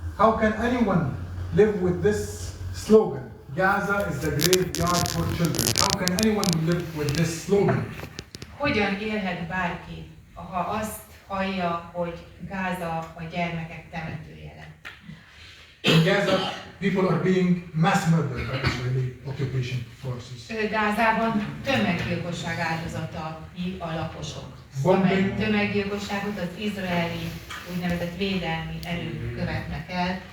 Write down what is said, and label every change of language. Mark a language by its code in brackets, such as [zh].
[en] How can anyone live with this slogan? Gaza is the graveyard for children. How can anyone live with this slogan? [hu] Hogyan élhet bárki, ha azt hallja, hogy Gáza a gyermekek temetője lett? [en] In Gaza, people are being mass murdered by Israeli occupation forces. [hu] Gázában tömeggyilkosság áldozatai a lakosok. [en] Bombing. [hu] Amely tömeggyilkosságot az izraeli úgynevezett védelmi erők követnek el.